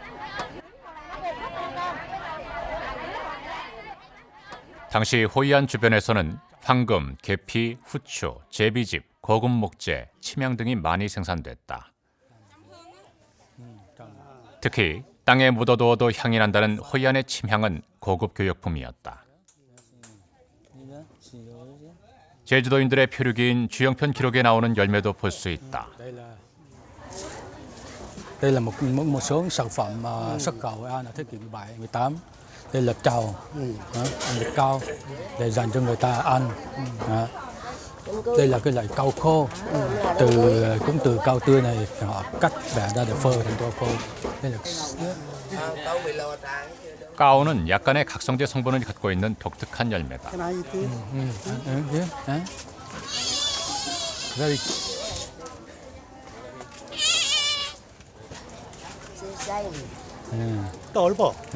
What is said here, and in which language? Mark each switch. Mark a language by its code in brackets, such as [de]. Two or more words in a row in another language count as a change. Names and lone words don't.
[ko] 당시 호이안 주변에서는 황금, 계피, 후추, 제비집, 고급 목재, 침향 등이 많이 생산됐다. 특히 땅에 묻어두어도 향이 난다는 호이안의 침향은 고급 교역품이었다. 제주도인들의 표류기인 주영편 기록에 나오는 열매도 볼 수 있다. [vi] Đây là một số sản phẩm xuất khẩu Hội An ở thế kỷ 17, 18. Đây là trầu, thịt cao để dành cho người ta ăn. Đây là cái loại cau khô, cũng từ cau tươi này họ cắt bẻ ra để phơi thành cau khô. Đây là [ko] 까오는 약간의 각성제 성분을 갖고 있는 독특한 열매다. 넓어.